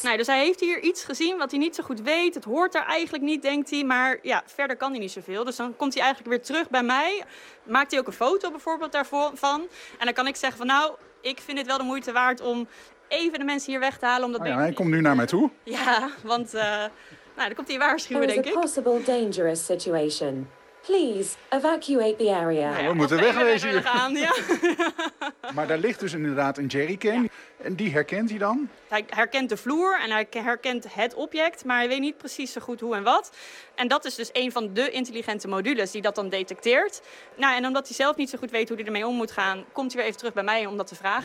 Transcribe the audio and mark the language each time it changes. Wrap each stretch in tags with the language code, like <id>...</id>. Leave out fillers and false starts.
<nl>Dus hij heeft hier iets gezien wat hij niet zo goed weet. Het hoort er eigenlijk niet, denkt hij, maar verder kan hij niet zoveel. Dus dan komt hij eigenlijk weer terug bij mij, maakt hij ook een foto bijvoorbeeld daarvan. En dan kan ik zeggen van ik vind het wel de moeite waard om even de mensen hier weg te halen. Hij komt nu naar mij toe. Ja, want dan komt hij waarschuwen, denk ik.</nl> <en>It was a possible dangerous situation. Please evacuate the area.</en> <nl>We moeten wegwezen hier. Ja. Maar daar ligt dus inderdaad een jerrycan. Ja. En die herkent hij dan? Hij herkent de vloer en hij herkent het object, maar hij weet niet precies zo goed hoe en wat. En dat is dus een van de intelligente modules die dat dan detecteert. En omdat hij zelf niet zo goed weet hoe hij ermee om moet gaan, komt hij weer even terug bij mij om dat te vragen.</nl>